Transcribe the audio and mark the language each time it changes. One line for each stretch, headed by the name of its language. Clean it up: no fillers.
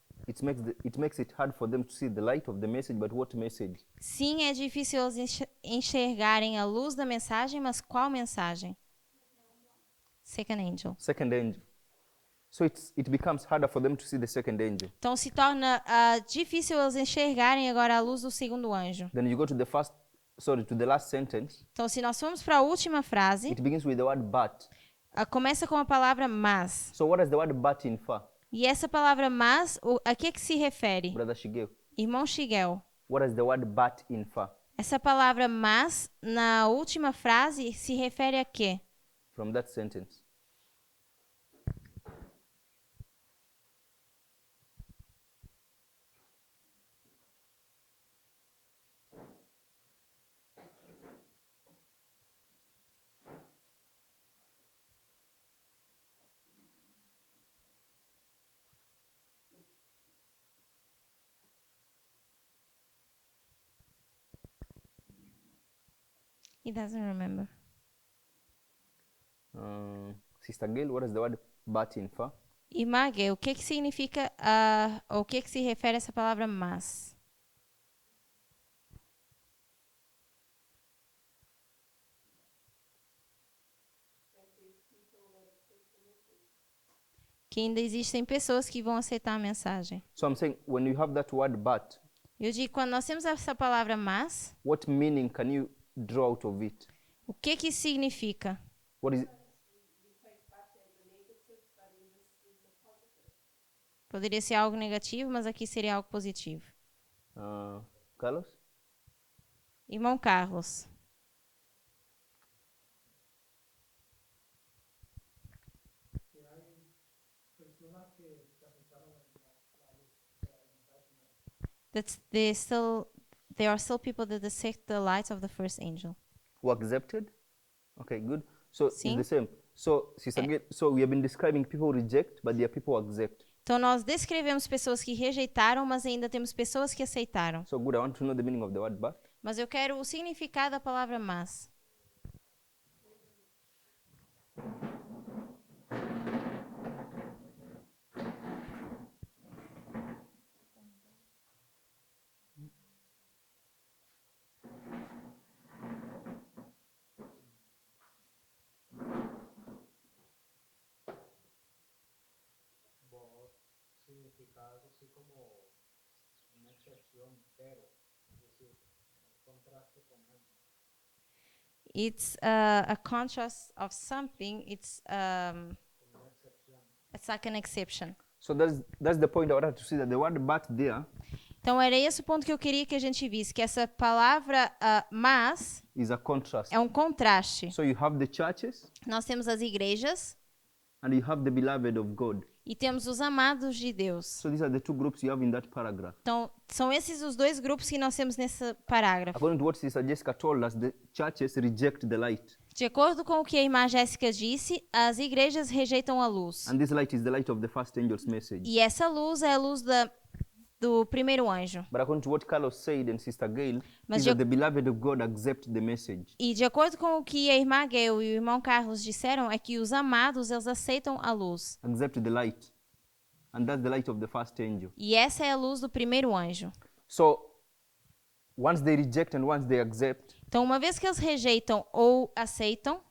English: It makes it hard for them to see the light of the message, but what message?
Portuguese: Sim, é difícil eles enxergarem a luz da mensagem, mas qual mensagem?
English: Second angel. Second angel. So it becomes harder for them to see the second angel.
Portuguese: Então se torna difícil eles enxergarem agora a luz do segundo anjo.
English: Then you go to the last sentence.
Portuguese: Então se nós formos para a última frase,
English: It begins with the word but.
Portuguese: começa com a palavra mas.
English: So what does the word but infer?
Portuguese: E essa palavra mas, a que se refere?
English: Brother Shigeo.
Portuguese: Irmão Shigel.
English: What does the word but infer?
Portuguese: Essa palavra mas, na última frase, se refere a quê?
English: From that sentence. He doesn't remember. Sister Gail, what does the word but infer?
Portuguese: Irmã Gay, o que significa, o que se refere a essa palavra mas? que ainda existem pessoas que vão aceitar a mensagem.
English: So I'm saying when you have that word but,
Portuguese: Eu digo, quando nós temos essa palavra mas,
English: what meaning can you draw out of it?
Portuguese: o que isso significa?
English: What is it?
Portuguese: Poderia ser algo negativo, mas aqui seria algo positivo. Carlos? Irmão Carlos,
Spanish: Que hay personas que aceptaron la luz del mensaje, ¿no?
English: that there are still people that accept the light of the first angel. Who accepted? Okay, good. So it's
Portuguese: Sim.
English: the same. So, Sister Gail, so we have been describing people who reject, but there are people who accept.
Portuguese: Então nós descrevemos pessoas que rejeitaram, mas ainda temos pessoas que aceitaram.
English: So good. I want to know the meaning of the word but.
Portuguese: Mas eu quero o significado da palavra mas.
Spanish: Vos significado así como una excepción, pero, es decir, contraste con algo.
English: It's a contrast of something. It's like an exception. So that's the point I wanted to see, that the word but there
Portuguese: Então era esse o ponto que eu queria que a gente visse, que essa palavra mas
English: is a contrast.
Portuguese: é um contraste.
English: So you have the churches
Portuguese: Nós temos as igrejas
English: and you have the beloved of God.
Portuguese: e temos os amados de Deus.
English: So these are the two groups you have in that paragraph.
Portuguese: Então são esses os dois grupos que nós temos nesse parágrafo.
English: According to what Sister Jessica told us, the churches reject the light.
Portuguese: De acordo com o que a irmã Jéssica disse, as igrejas rejeitam a luz.
English: And this light is the light of the first angel's message.
Portuguese: E essa luz é a luz do primeiro anjo.
English: But according to what Carlos said and Sister Gail,
Portuguese: Mas
English: is de- that the beloved of God accept the message.
Portuguese: E de acordo com o que a irmã Gail e o irmão Carlos disseram, é que os amados, eles aceitam a luz.
English: Accept the light. And that's the light of the first angel.
Portuguese: E essa é a luz do primeiro anjo.
English: So once they reject and once they accept,
Portuguese: Então, uma vez que eles rejeitam ou aceitam,